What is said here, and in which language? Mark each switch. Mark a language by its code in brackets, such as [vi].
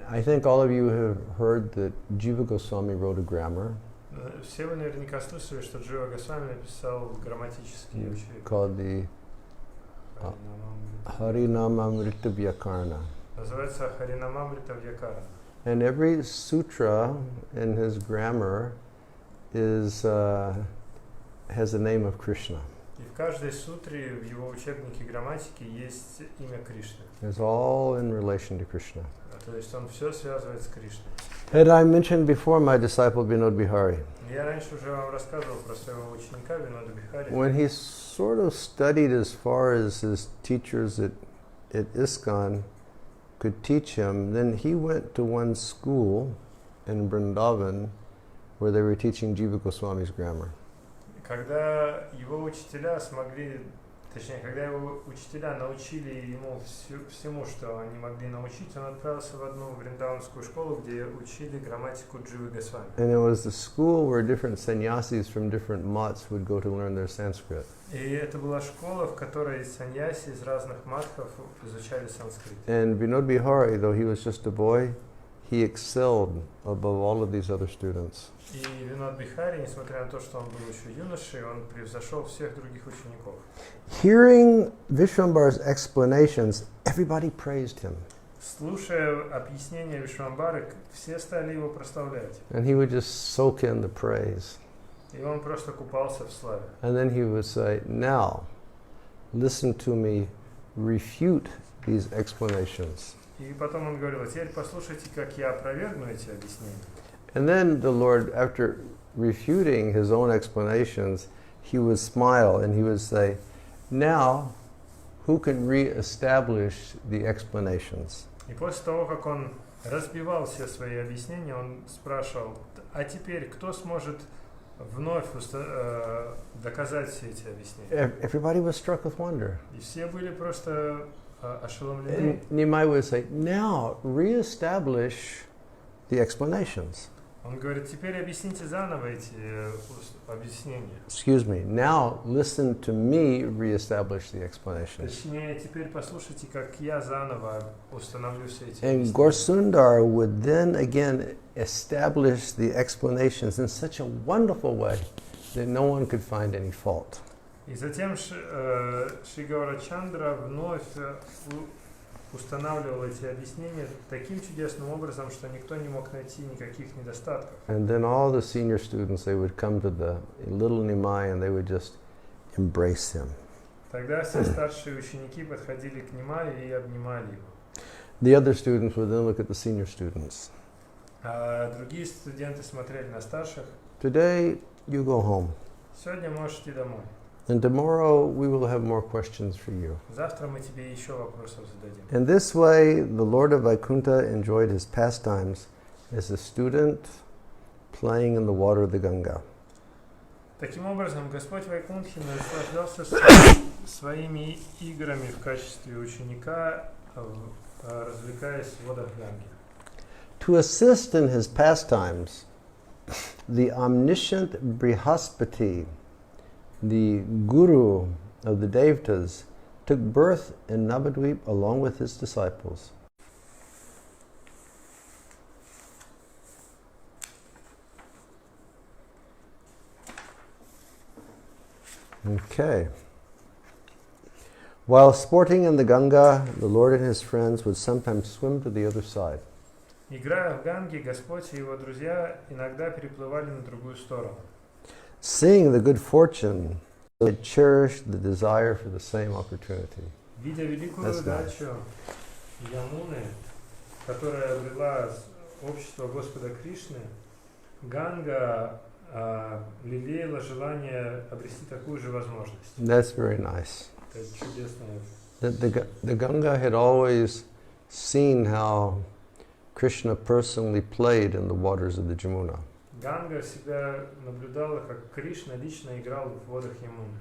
[en] I think all of you have heard that Jiva Goswami wrote a grammar [ru] Все вы наверняка слышали, что Джива Госвами написал грамматические учебники. [en] called the Harinamamrita Vyakarna. [ru] Называется Харинамамрита Вьякарана. [en] And every sutra in his grammar is has the name of Krishna. [ru] И в каждой сутре в его учебнике грамматики есть имя Кришны. [en] It's all in relation to Krishna. [ru] То есть он все связывает с Кришной. [en] Had I mentioned before my disciple Vinod Bihari? [ru] Я раньше уже вам рассказывал про своего ученика Винода Бихари. [en] When he sort of studied as far as his teachers at ISKCON could teach him, then he went to one school in Vrindavan where they were teaching Jiva Goswami's grammar. [ru] Когда его учителя смогли, точнее, когда его учителя научили ему всему, что они могли научить, он отправился в одну вриндаванскую школу, где учили грамматику Дживы Госвами. [en] And it was the school where different sannyasis from different mats would go to learn their Sanskrit. [ru] И это была школа, в которой саньяси из разных матхов изучали санскрит. [en] And Vinod Bihari, though he was just a boy, he excelled above all of these other students. [ru] И Винод Бихари, несмотря на то, что он был еще юношей, он превзошел всех других учеников. [en] Hearing Vishwambara's explanations, everybody praised him. [ru] Слушая объяснения Вишвамбары, все стали его прославлять. [en] And he would just soak in the praise. [ru] И он просто купался в славе. [en] And then he would say, now, listen to me refute these explanations. [ru] И потом он говорил: теперь послушайте, как я опровергну эти объяснения. [en] And then the Lord, after refuting his own explanations, he would smile and he would say, now, who can re-establish the explanations? [ru] И после того, как он разбивал все свои объяснения, он спрашивал: а теперь кто сможет вновь доказать все эти объяснения? [en] Everybody was struck with wonder. [ru] И все были просто ошеломлены. [en] And Nimai would say, now, re-establish the explanations. [ru] Он говорит: теперь объясните заново эти объяснения. [en] Excuse me. Now listen to me re-establish the explanations. [ru] Точнее, теперь послушайте, как я заново установлю все эти [en] And [ru] объяснения. [en] Gaura-sundar would then again establish the explanations in such a wonderful way that no one could find any fault. [ru] И затем Шри Гаурачандра вновь устанавливал эти объяснения таким чудесным образом, что никто не мог найти никаких недостатков. [en] And then all the senior students, they would come to the little Nimai and they would just embrace him. [ru] Тогда все старшие ученики подходили к Нимаю и обнимали его. [en] The other students would then look at the senior students. [ru] А другие студенты смотрели на старших. [en] Today, you go home. [ru] Сегодня можешь идти домой. [en] And tomorrow, we will have more questions for you. [ru] Завтра мы тебе еще вопросов зададим. [en] In this way, the Lord of Vaikuntha enjoyed his pastimes as a student playing in the water of the Ganga. [ru] Таким образом, Господь Вайкунтхи наслаждался своими играми в качестве ученика, развлекаясь в водах Ганги. [en] To assist in his pastimes, the omniscient Brihaspati, the guru of the devatas, took birth in Navadvip along with his disciples. Okay. While sporting in the Ganga, the Lord and his friends would sometimes swim to the other side. [ru] Играя в Ганге, Господь и его друзья иногда переплывали на другую сторону. [en] Seeing the good fortune, they cherished the desire for the same opportunity. [ru] Видя великую удачу Ямуны, которая обрела общество Господа Кришны, Ганга лелеяла желание обрести такую же возможность. [en] That's very nice. [ru] Это чудесное. [en] The Ganga had always seen how Krishna personally played in the waters of the Jamuna. [ru] Ганга всегда наблюдала, как Кришна лично играл в водах Ямуны.